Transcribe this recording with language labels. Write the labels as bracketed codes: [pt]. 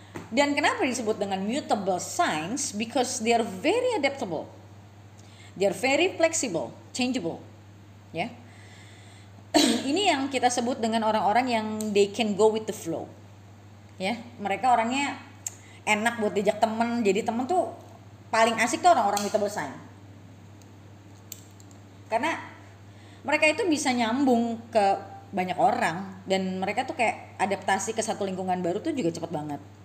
[id] Dan kenapa disebut dengan mutable signs? [en] Because they are very adaptable. They are very flexible, changeable. [id] Ya. Ini yang kita sebut dengan orang-orang yang [en] they can go with the flow. [id] Ya, mereka orangnya enak buat diajak temen. Jadi temen tuh paling asik tuh orang-orang mutable sign. Karena mereka itu bisa nyambung ke banyak orang, dan mereka tuh kayak adaptasi ke satu lingkungan baru tuh juga cepat banget.